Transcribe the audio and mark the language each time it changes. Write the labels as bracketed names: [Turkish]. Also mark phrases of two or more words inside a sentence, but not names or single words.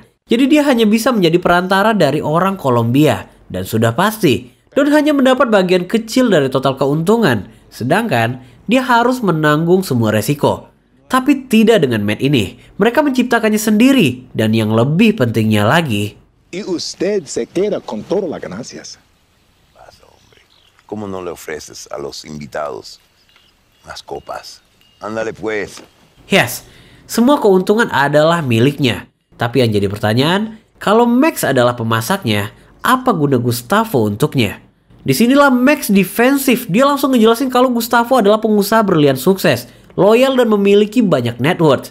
[Indonesian] Jadi dia hanya bisa menjadi perantara dari orang Kolombia. Dan sudah pasti, Don hanya mendapat bagian kecil dari total keuntungan. Sedangkan, dia harus menanggung semua resiko. Tapi tidak dengan meth ini. Mereka menciptakannya sendiri. Dan yang lebih pentingnya lagi... [Spanish] Y usted se queda con todas las ganancias. ¿Cómo no le ofreces a los invitados las copas? Ándale pues. [Indonesian] Yes, semua keuntungan adalah miliknya. Tapi yang jadi pertanyaan, kalau Max adalah pemasaknya, apa guna Gustavo untuknya? Disinilah Max defensif. Dia langsung ngejelasin kalau Gustavo adalah pengusaha berlian sukses, loyal dan memiliki banyak [English] net worth.